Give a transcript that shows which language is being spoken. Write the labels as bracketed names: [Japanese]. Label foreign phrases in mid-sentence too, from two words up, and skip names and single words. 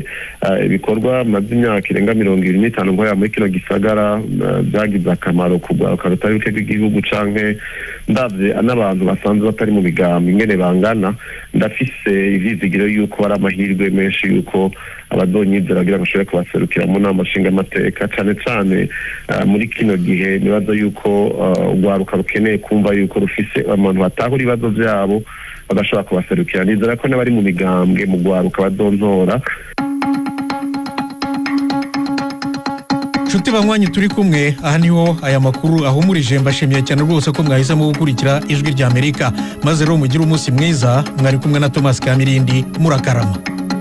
[Rundi] ibikorwa maze imyaka irenga 25 ngoya muri kino gisagara byagize akamaro kugwaruka rutari buke bw'igihugu canke ndabye n'abantu basanzwe batari mu migambi ingene bangana, ndafise ivizigiro yuko ari amahirwe menshi yuko abazonyizera kugira ngo bashobore kubaserukira mu nama nshinga amateka, cane cane muri kino gihe nibaza yuko ugwaruka rukeneye kumva yuko rufise abantu batahura ibibazo vyabo bagashobora kubaserukira. Nizera ko n'abari mu migambwe mu gwaruka bazontora. Nshuti banywanyi turi kumwe, aha niho aya makuru ahumurije. [Kinyarwanda] Mbashimiye cyane rwose ko mwahisemo gukurikira Ijwi ry'Amerika, maze rero mugire umunsi mwiza. [Rundi] Mwari kumwe na Thomas Kamirindi, murakarama.